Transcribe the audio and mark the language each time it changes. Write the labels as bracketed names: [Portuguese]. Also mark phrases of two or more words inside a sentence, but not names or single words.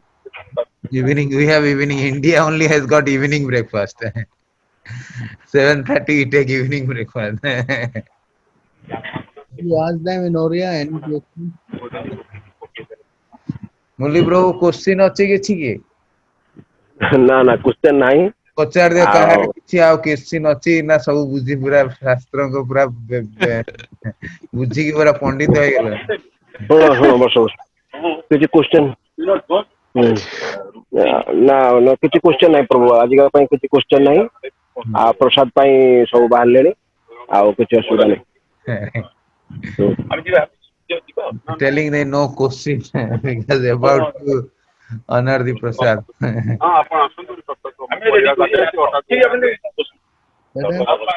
[English] Evening we have evening. India only has got evening breakfast. 7:30 we take evening breakfast. You ask them in Oriya any question? [Odia] मुरली [English] bro question [Odia] ଅଛି କିଛି କି? ନା ନା କ୍ୱେଶ୍ଚନ ନାହିଁ ପଚାର ଦେ କାହାର ଆଉ କିଛି ଆଉ question ଅଛି ନା ସବୁ ବୁଝି ପୁରା ଶାସ୍ତ୍ରଙ୍କ ପୁରା ବୁଝିକି ପୁରା ପଣ୍ଡିତ ହେଇଗଲା। ଶୁଣ ଶୁଣ ବସ କିଛି କ୍ୱେଶ୍ଚନ ନା ନା କିଛି କ୍ୱେଶ୍ଚନ ନାହିଁ ପ୍ରଭୁ ଆଜିକା ପାଇଁ କିଛି କ୍ୱେଶ୍ଚନ ନାହିଁ ଆଉ ପ୍ରସାଦ ପାଇଁ ସବୁ ବାହାରିଲେଣି ଆଉ କିଛି ଅସୁବିଧା ନାହିଁ। [English] Telling they no question because about to honor the prasad. But then,